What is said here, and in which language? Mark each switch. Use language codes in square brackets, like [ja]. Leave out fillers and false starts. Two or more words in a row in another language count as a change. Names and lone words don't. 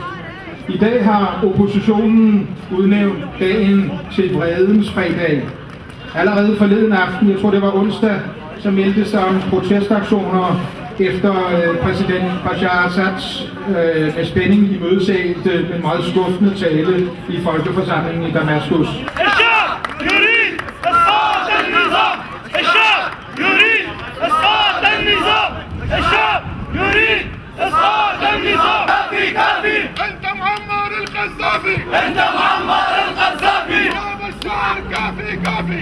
[da] I dag har oppositionen udnævnt dagen til vredens fredag. Allerede forleden aften, jeg tror det var onsdag, så meldtes der om protestaktioner efter præsident Bashar Assads med spænding imødesagte en meget skuffende tale i folkeforsamlingen i Damaskus. [ar] أنت معمر القذافي. أنت معمر القذافي. يا بشار كافي كافي.